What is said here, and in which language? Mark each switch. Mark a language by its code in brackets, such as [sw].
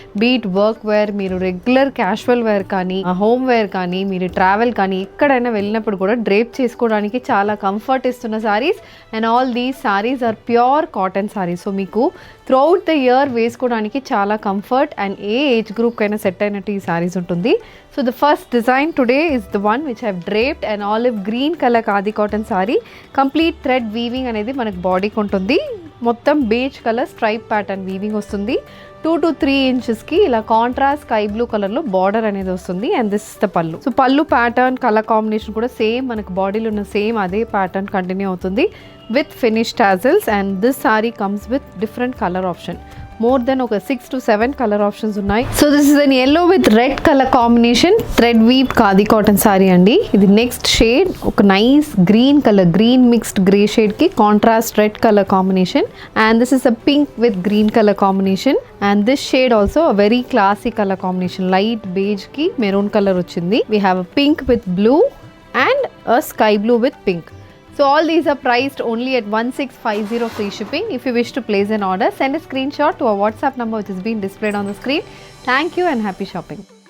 [te] Bead work wear, మీరు regular casual wear కానీ, home wear కానీ, మీరు ట్రావెల్ కానీ ఎక్కడైనా వెళ్ళినప్పుడు కూడా డ్రేప్ చేసుకోవడానికి చాలా కంఫర్ట్ ఇస్తున్న saris. [en] And all these saris are pure cotton saris. [te] So మీకు త్రూఅవుట్ ద ఇయర్ వేసుకోవడానికి చాలా comfort and ఏ age గ్రూప్కైనా set అయినట్టు ఈ సారీస్ ఉంటుంది. [en] So the first design today is the one which I have draped an olive green color Khadi cotton saree. Complete thread weaving [te] అనేది మనకు బాడీకి ఉంటుంది. మొత్తం beige colour stripe pattern weaving వస్తుంది. 2 to 3 ఇంచెస్కి ఇలా కాంట్రాస్ట్ స్కై బ్లూ కలర్లో border అనేది వస్తుంది. [en] And this is the pallu. [te] సో పళ్ళు ప్యాటర్న్ కలర్ కాంబినేషన్ కూడా సేమ్ మనకు బాడీలో ఉన్న సేమ్ అదే ప్యాటర్న్ కంటిన్యూ అవుతుంది with finish tassels. [en] And this sari comes with different colour option. More than ఒక 6 to 7 colour options ఉన్నాయి. So this is an yellow with red colour combination thread weave khadi cotton sari అండి. [te] ఇది next shade ఒక nice green colour, green mixed grey shade కి contrast red colour combination. [en] And this is a pink with green colour combination. And this shade also a very classy colour combination, light beige కి maroon colour వచ్చింది. We have a pink with blue and a sky blue with pink. So all these are priced only at 1650 free shipping. If you wish to place an order, send a screenshot to our WhatsApp number which is being displayed on the screen. Thank you and happy shopping.